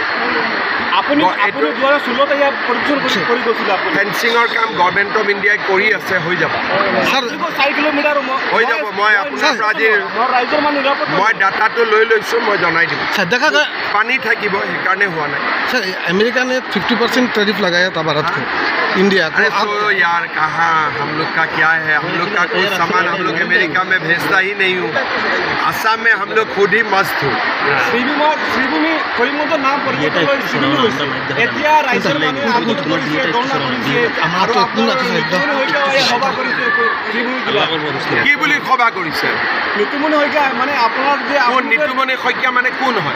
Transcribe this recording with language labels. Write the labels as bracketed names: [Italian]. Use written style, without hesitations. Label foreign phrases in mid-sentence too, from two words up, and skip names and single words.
[Assamese] আপুনি 2016 ইয়াত পৰিদৰ্শন কৰি গৈছিলে। ফেন্সিঙৰ কাম গভৰ্ণমেণ্ট অফ ইণ্ডিয়াই কৰি আছে, হৈ যাব। 4 কিলোমিটাৰ হৈ যাব। মই আপোনাৰ আজি ৰাইজৰ মানুহ মই ডাটাটো লৈ লৈছোঁ, মই জনাই দিম। পানী থাকিব, সেইকাৰণে হোৱা নাই। [Hindi] सर अमेरिका ने 50% टैरिफ लगाया था भारत को, इंडिया को। अरे तो यार कहाँ, हम लोग का क्या है? हम लोग का कोई सामान हम लोग अमेरिका में भेजता ही नहीं हूँ। असम में हम लोग खुद ही मस्त हूँ। [Assamese] শ্ৰীভূমি কৰিমগঞ্জৰ নাম পৰিৱৰ্তন কৰি শ্ৰীভূমি হৈছে। এতিয়া ৰাইজৰ মানুহে আন্দোলন কৰিছে, ধৰ্ণা কৰিছে, আৰু সভা কৰিছে শ্ৰীভূমি জিলাত। কি বুলি সভা কৰিছে? নিতুমণি শইকীয়া মানে আপোনাৰ যে নিতুমণি শইকীয়া মানে কোন হয়?